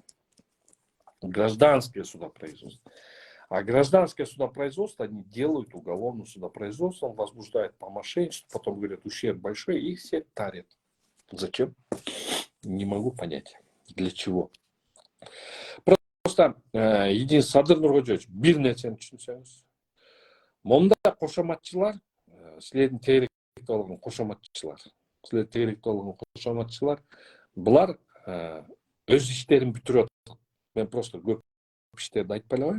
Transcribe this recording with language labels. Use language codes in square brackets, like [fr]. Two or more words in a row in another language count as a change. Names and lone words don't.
[ru] Гражданское судопроизводство. А гражданское судопроизводство они делают уголовным судопроизводством, возбуждают по мошенничеству, потом говорят, ущерб большой, и их все тарят. Зачем? Не могу понять. Для чего? Просто единственное, [ky] Садыр Нургожевич, бир нерсени түшүнсөңүз. Монда кошоматчылар, силердин тегеректе болгон кошоматчылар. Булар өз иштерин бүтүрүп атат. Мен просто көп иштерди айтпай эле коеюн.